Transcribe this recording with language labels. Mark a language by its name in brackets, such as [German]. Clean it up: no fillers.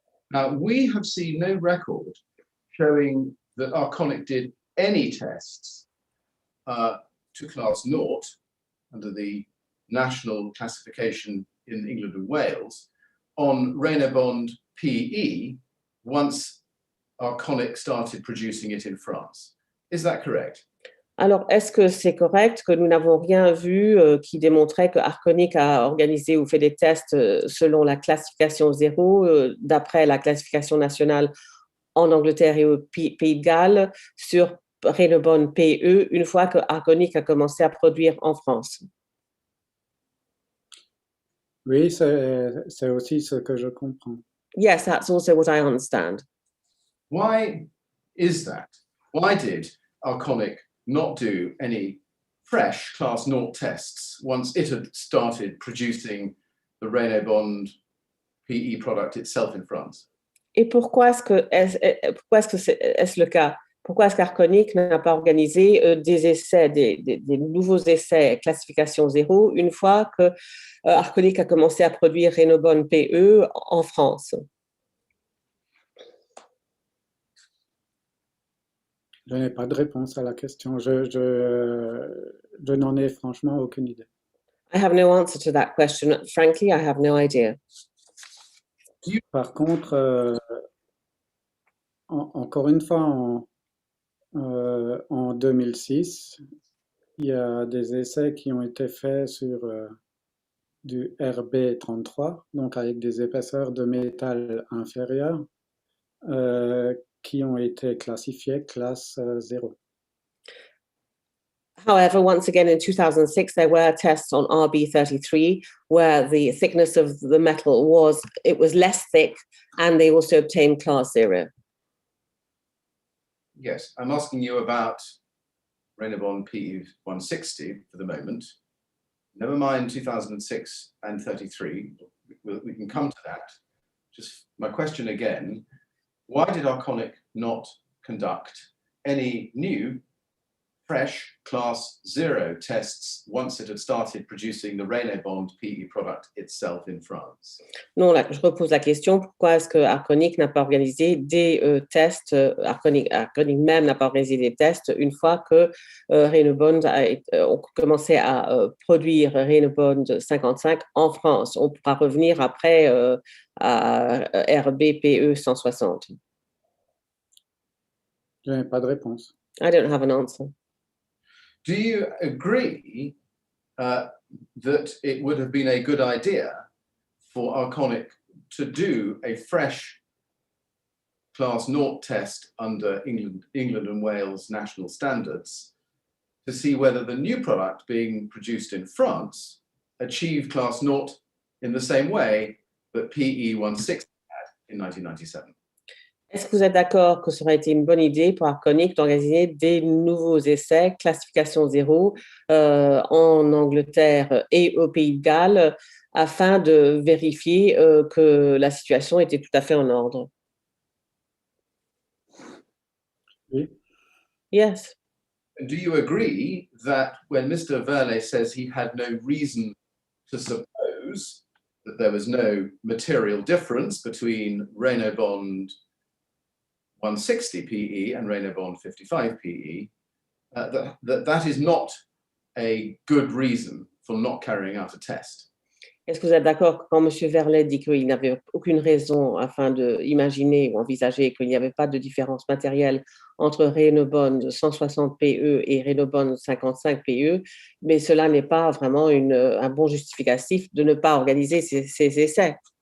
[English] Now, we have seen no record showing that Arconic did any tests to class 0 under the national classification in England and Wales on Reynobond PE once Arconic started producing it in France. Is that correct? [French] Alors, est-ce que c'est correct que nous n'avons rien vu qui démontrait que Arconic a organisé ou fait des tests selon la classification 0, d'après la classification nationale en Angleterre et au Pays de Galles, sur Reynobond PE, une fois que Arconic a commencé à produire en France? Oui, c'est aussi ce que je comprends. [English] Yes, that's also what I understand. Why is that? Why did Arconic not do any fresh class 0 tests once it had started producing the Reynobond PE product itself in France? [French] Et pourquoi est-ce que c'est le cas? Pourquoi est-ce qu'Arconic n'a pas organisé des essais, des nouveaux essais classification 0 une fois que Arconic a commencé à produire Reynobond PE en France? Je n'ai pas de réponse à la question. Je n'en ai franchement aucune idée. [English] I have no answer to that question. Frankly, I have no idea. [French] Par contre, encore une fois, en 2006, il y a des essais qui ont été faits sur du RB33, donc avec des épaisseurs de métal inférieures, qui ont été classifiés classe 0. [English] However, once again, in 2006, there were tests on RB33 where the thickness of the metal was less thick, and they also obtained class 0. Yes, I'm asking you about Reynobond PE 160 for the moment. Never mind 2006 and 33. We can come to that. Just my question again, why did Arconic not conduct any new fresh class 0 tests once it had started producing the Reynobond PE product itself in France? [French] Non, là, je repose la question, pourquoi est-ce que Arconic n'a pas organisé des tests, Arconic même n'a pas organisé des tests une fois que Reynobond on commençait à produire Reynobond 55 en France? On pourra revenir après à RBPE 160. Je n'ai pas de réponse. [English] I don't have an answer. Do you agree that it would have been a good idea for Arconic to do a fresh class 0 test under England and Wales national standards to see whether the new product being produced in France achieved class 0 in the same way that PE 160 had in 1997? [French] Est-ce que vous êtes d'accord que ça aurait été une bonne idée pour Arconic d'organiser des nouveaux essais classification 0 en Angleterre et au Pays de Galles afin de vérifier que la situation était tout à fait en ordre? Oui. [English] Yes. Do you agree that when Mr. Velle says he had no reason to suppose that there was no material difference between Reynobond 160 PE and Reynobond 55 PE, that is not a good reason for not carrying out a test. [French] Est-ce que vous êtes d'accord quand M. Velle dit qu'il n'avait aucune raison afin d'imaginer ou envisager qu'il n'y avait pas de différence matérielle entre Reynobond 160 PE et Reynobond 55 PE, mais cela n'est pas vraiment un bon justificatif de ne pas organiser ces essais?